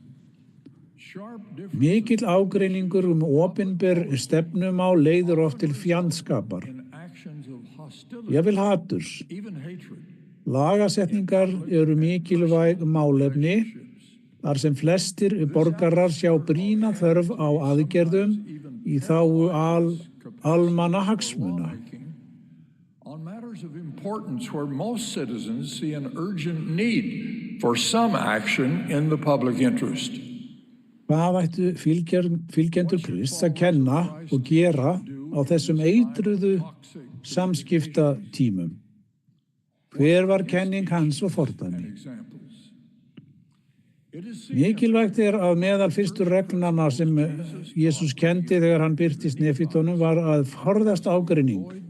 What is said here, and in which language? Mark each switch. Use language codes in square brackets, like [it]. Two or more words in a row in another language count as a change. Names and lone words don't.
[is] Mikill ágreiningur opinber stefnumál leiðir oft til fjandskapar, jafnvel haturs. Lagasetningar eru mikilvæg málefni þar sem flestir borgarar sjá brýna þörf á aðgerðum í þágu almannahagsmuna. [en] On matters of importance where most citizens see an urgent need for some action in the public interest. [is] Hvað ættu fylgjendur Krists að kenna og gera á þessum eitruðu samskiptatímum? Hver var kenning hans og fordæmi? Mikilvægt að meðal fyrstu reglnanna sem Jesús kenndi þegar hann birtist nefítunum var að forðast ágreining.